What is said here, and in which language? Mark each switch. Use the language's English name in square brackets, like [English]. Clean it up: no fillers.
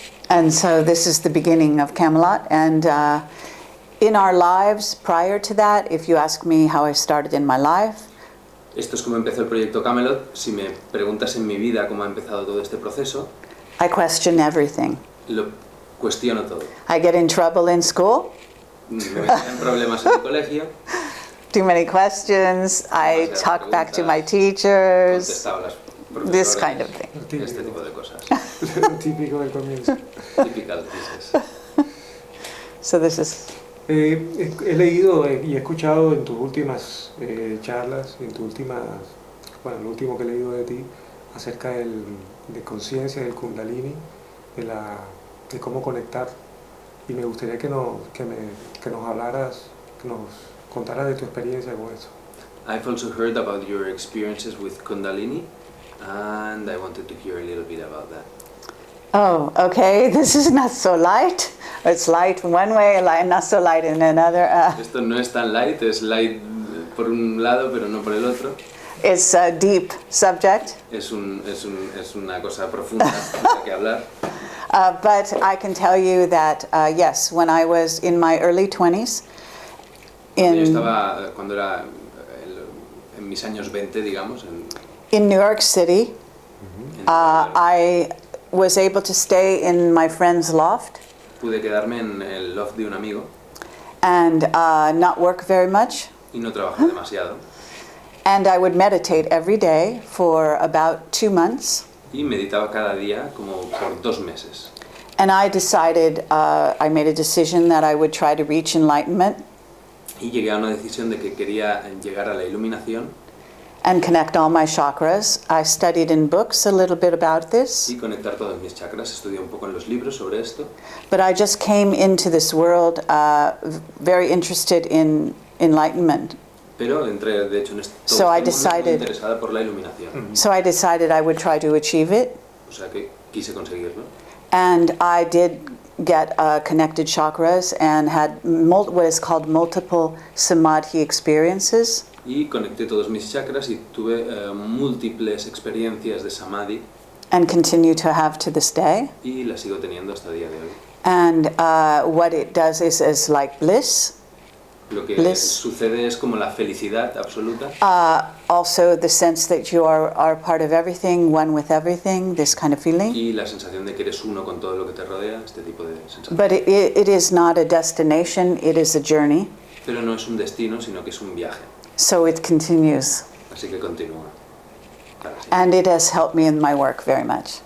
[English] And so this is the beginning of Camelot, and in our lives prior to that, if you ask me how I started in my life, [Spanish] esto es como empezó el proyecto Camelot. Si me preguntas en mi vida cómo ha empezado todo este proceso, [English] I question everything. [Spanish] Lo cuestiono todo. [English] I get in trouble in school. [Spanish] Me metían problemas en el colegio. [English] Too many questions. I talk back to my teachers. [Spanish] Contestaba a las profesoras. [English] This kind of thing. [Spanish] Este tipo de cosas. Típico del comienzo. [English] Typical pieces. So this is. [Spanish] He leído y he escuchado en tus últimas charlas, en tu últimas, bueno, lo último que he leído de ti, acerca de conciencia, del Kundalini, de cómo conectar. Y me gustaría que nos hablaras, que nos contaras de tu experiencia con eso. [English] I've also heard about your experiences with Kundalini, and I wanted to hear a little bit about that. Oh, okay. This is not so light. It's light one way, not so light in another. [Spanish] Esto no es tan light, es light por un lado, pero no por el otro. [English] It's a deep subject. [Spanish] Es una cosa profunda de la que hablar. [English] But I can tell you that, yes, when I was in my early 20s, [Spanish] cuando era en mis años 20, digamos, [English] in New York City, I was able to stay in my friend's loft. [Spanish] Pude quedarme en el loft de un amigo. [English] And not work very much. [Spanish] Y no trabajar demasiado. [English] And I would meditate every day for about 2 months. [Spanish] Y meditaba cada día como por 2 meses. [English] And I decided, I made a decision that I would try to reach enlightenment. [Spanish] Y llegué a una decisión de que quería llegar a la iluminación. [English] And connect all my chakras. I studied in books a little bit about this. [Spanish] Y conectar todos mis chakras. Estudié un poco en los libros sobre esto. [English] But I just came into this world very interested in enlightenment. [Spanish] Pero entré, de hecho, en esto [English] So I [Spanish] muy [English] decided. [Spanish] interesada por la iluminación. [English] So I decided I would try to achieve it. [Spanish] O sea que quise conseguirlo. [English] And I did get connected chakras and had what is called multiple samadhi experiences. [Spanish] Y conecté todos mis chakras y tuve múltiples experiencias de samadhi. [English] And continue to have to this day. [Spanish] Y las sigo teniendo hasta el día de hoy. [English] And what it does is like bliss. [Spanish] Lo que [English] bliss. [Spanish] Sucede es como la felicidad absoluta. [English] Also the sense that you are part of everything, one with everything, this kind of feeling. [Spanish] Y la sensación de que eres uno con todo lo que te rodea, este tipo de sensación. [English] But it is not a destination, it is a journey. [Spanish] Pero no es un destino, sino que es un viaje. [English] So it continues. [Spanish] Así que continúa. Claro, sí. [English] And it has helped me in my work very much.